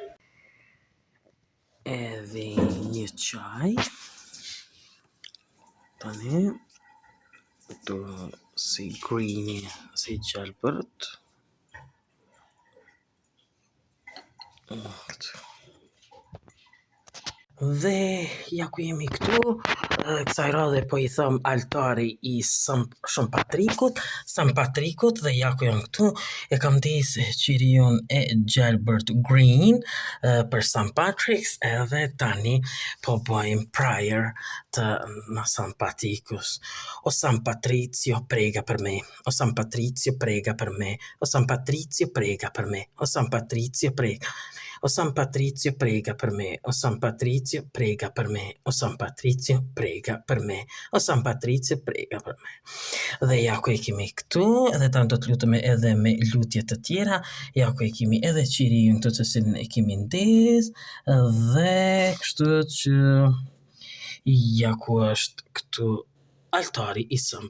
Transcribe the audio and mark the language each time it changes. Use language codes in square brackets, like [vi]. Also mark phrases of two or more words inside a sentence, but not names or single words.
[sq] edhe një qaj tani këtu si greeni si gjelbërt dhe ja ku jemi këtu kësaj radhe po i thëm altari i St. Patrickut dhe ja ku jam këtu e kam desë qirion e gjelbërt green për St. Patrick's edhe tani po bëjmë prayer të në St. Patrickus. [it] O San Patrizio prega per me, o San Patrizio prega per me, o San Patrizio prega per me, o San Patrizio prega. O San Patrizio prega per me, o San Patrizio prega per me, o San Patrizio prega per me, o San Patrizio prega per me. [sq] Dhe ja ku e kemi këtu, edhe tanto të lutëm edhe me lutje të tjera, ja ku e kemi edhe qiriun të të cilin e kemi ndes, dhe kështu që ja ku është këtu altari i St.